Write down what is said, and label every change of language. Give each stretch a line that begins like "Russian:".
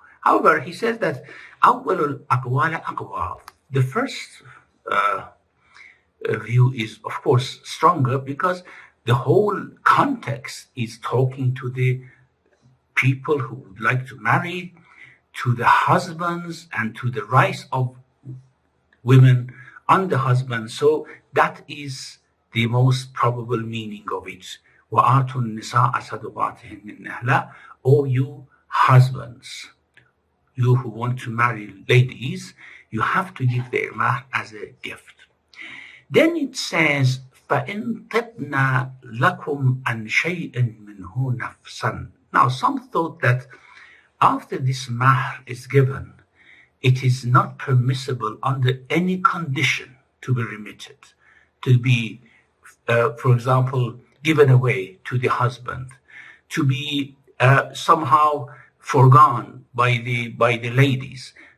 English: However, he says that
Arabic: awwalul aqwala aqwa,
English: the first view is, of course, stronger because the whole context is talking to the people who would like to marry, to the husbands, and to the rights of women on the husband. So that is the most probable meaning of it.
Arabic: وَآتُوا النِّسَاءَ صَدُقَاتِهِنَّ نِحْلَةً,
English: O you husbands, you who want to marry ladies, you have to give their mahr as a gift. Then it says,
Arabic: فَإِن تِبْنَ لَكُمْ عَنْ شَيْءٍ مِّنْهُ نَفْسًا.
English: Now, some thought that after this mahr is given, it is not permissible under any condition to be remitted, to be, for example, given away to the husband, to be somehow forgone by the ladies.